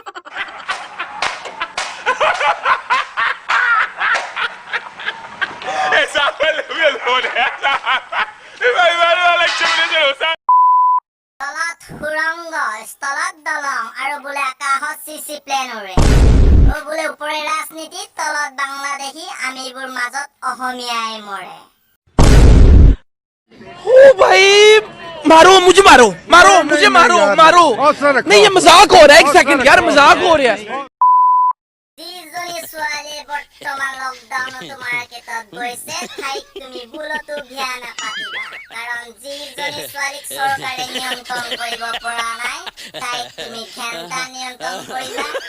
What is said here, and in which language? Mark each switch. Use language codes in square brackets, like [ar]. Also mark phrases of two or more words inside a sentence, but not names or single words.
[as] তলত সুৰংগ স্থলত দলং আৰু বোলে আকাশত চিচি প্লেন উৰে বোলে ওপৰে ৰাজনীতি তলত বাংলাদেশী আমিবোৰ মাজত অসমীয়াই মৰে [hi] ओ भाई मारो मुझे मारो मारो मुझे मारो मारो नहीं ये मजाक हो रहा है एक सेकंड यार मजाक हो रहा है [as] যিজনী ছোৱালী বৰ্তমান লকডাউনত মাৰ্কেটত গৈছে ঠাইত তুমি ভুলতো বিয়া নাপাতিবা কাৰণ যিজনী ছোৱালীক চৰকাৰে নিয়ন্ত্ৰণ কৰিব পৰা নাই তাইক তুমি ঘেন্টা নিয়ন্ত্ৰণ কৰিবা